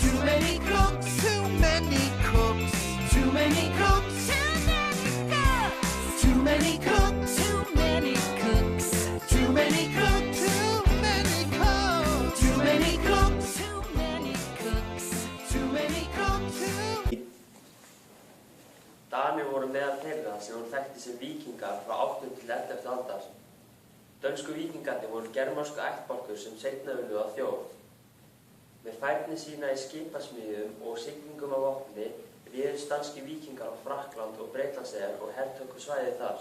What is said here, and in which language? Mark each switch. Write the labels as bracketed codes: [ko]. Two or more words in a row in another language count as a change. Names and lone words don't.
[en] Too many cooks. Too many cooks. Too many cooks. Too many cooks. Too many cooks. Too many cooks. Too many cooks. Too many cooks. Too many cooks. Too many cooks. [is] Danir voru meðal þeirra sem voru þekktir sem víkingar frá 8. til 11. aldar. Dönsku víkingarnir voru germansku ættbálkur sem seinna urðu að þjóð. Með færni sína í skipasmíðum og siglingum af vopni réðust danskir víkingar á Frakkland og Bretlandseyjar og hertóku svæðið þar.